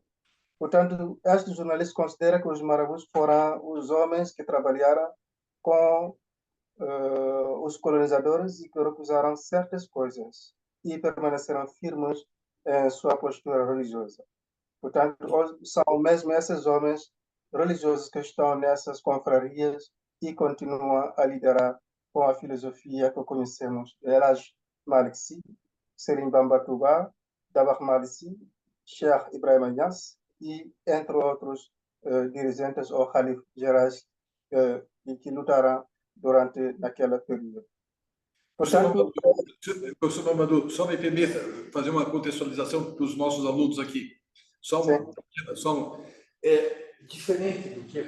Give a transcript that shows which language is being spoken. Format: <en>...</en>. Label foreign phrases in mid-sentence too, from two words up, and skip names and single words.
<pt>Portanto, este jornalista considera que os marabus foram os homens que trabalharam com os colonizadores e que recusaram certas coisas e permaneceram firmes em sua postura religiosa. Portanto, são mesmo esses homens religiosos que estão nessas confrarias e continuam a liderar com a filosofia que conhecemos. Elhaj Malick Sy, Serigne Bamba Touba, Dabakh Malick Sy, Cheikh Ibrahima Niasse e, entre outros, dirigentes ou califes gerais que lutaram durante aquele período. Portanto, professor Mamadou, só me permita fazer uma contextualização para os nossos alunos aqui. Diferente do que...</pt>